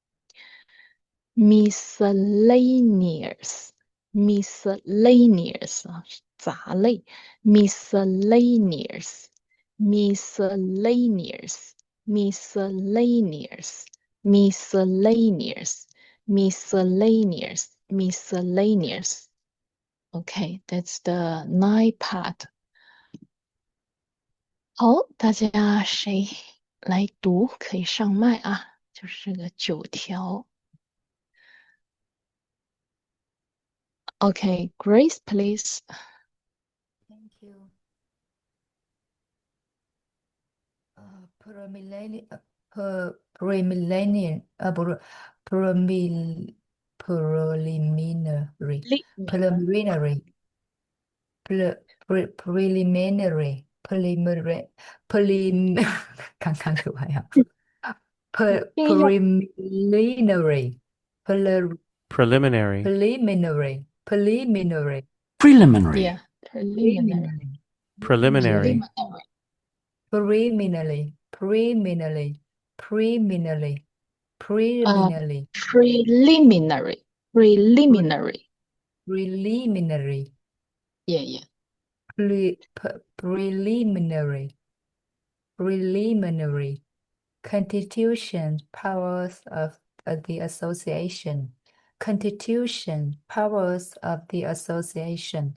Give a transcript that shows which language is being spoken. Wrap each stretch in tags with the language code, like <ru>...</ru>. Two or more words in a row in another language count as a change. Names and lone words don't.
<en>Miscellaneous, miscellaneous 杂类 miscellaneous, miscellaneous, miscellaneous, miscellaneous, miscellaneous, miscellaneous. Okay, that's the 9 part.</en> <zh>好，大家谁来读可以上麦啊，就是这个9 条。</zh> <en>Okay, Grace, please. Thank you. Preliminary, preliminary, preliminary, preliminary, preliminary, preliminary, prelim，</en> <zh>刚刚读完呀 ，preliminary,</zh> <en>Preliminary. preliminary, preliminary, Preliminary. Yeah, preliminary. Preliminary. preliminary, preliminary, preliminary, preliminary, Preliminary. Preliminary. preliminary, Yeah. preliminary, preliminary. Constitution powers of the association. Constitution powers of the association.</en>